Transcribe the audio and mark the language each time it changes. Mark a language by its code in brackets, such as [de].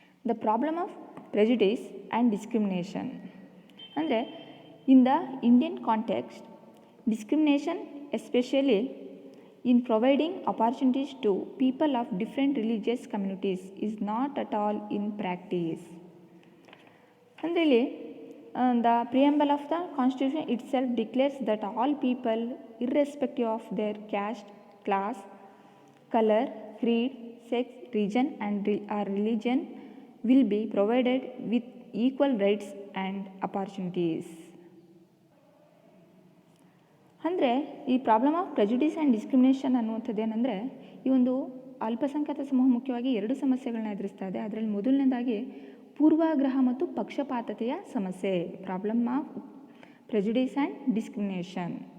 [en] The problem of prejudice and discrimination ಅಂದರೆ in the Indian context discrimination especially in providing opportunities to people of different religious communities is not at all in practice. [kn] ಅಂದರೆ ಇಲ್ಲಿ [en] The preamble of the Constitution itself declares that all people, irrespective of their caste, class, color, creed, sex, region or religion, will be provided with equal rights and opportunities. [kn] ಅಂದರೆ ಈ [en] problem of prejudice and discrimination [kn] ಅನ್ನುವಂಥದ್ದು ಏನಂದರೆ, ಈ ಒಂದು ಅಲ್ಪಸಂಖ್ಯಾತ ಸಮೂಹ ಮುಖ್ಯವಾಗಿ 2 ಸಮಸ್ಯೆಗಳನ್ನ ಎದುರಿಸ್ತಾ ಇದೆ. ಅದರಲ್ಲಿ ಮೊದಲನೇದಾಗಿ ಪೂರ್ವಾಗ್ರಹ ಮತ್ತು ಪಕ್ಷಪಾತತೆಯ ಸಮಸ್ಯೆ, [en] Problem of prejudice and discrimination.